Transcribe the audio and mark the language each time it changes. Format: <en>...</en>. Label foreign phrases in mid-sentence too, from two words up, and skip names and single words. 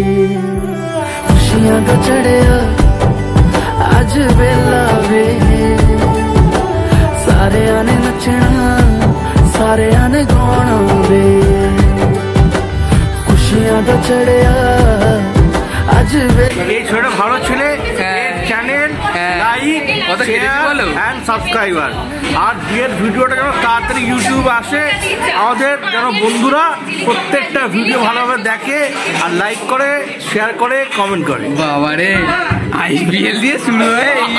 <pa>ਖੁਸ਼ੀਆਂ ਤੋ ਚੜ੍ਹੀਆ ਅੱਜ ਵੇਲਾ ਵੇ, ਸਾਰੇ ਨੇ ਨੱਚਣਾ ਸਾਰੇ ਨੇ ਗਾਣਾ ਵੇ। ਖੁਸ਼ੀਆਂ ਤੋ ਚੜ੍ਹੀਆ ਅੱਜ ਵੇਲਾ।</pa> <bn>ভালো ছেলে চ্যানেল</bn> <en>like share and subscriber,</en> <bn>আর বিয়ের ভিডিওটা যেন তাড়াতাড়ি ইউটিউবে আসে, আমাদের যেন বন্ধুরা প্রত্যেকটা ভিডিও ভালোভাবে দেখে আর লাইক করে শেয়ার করে কমেন্ট করে। বাবারে আইপিএল দিয়ে শুরু হয়ে</bn>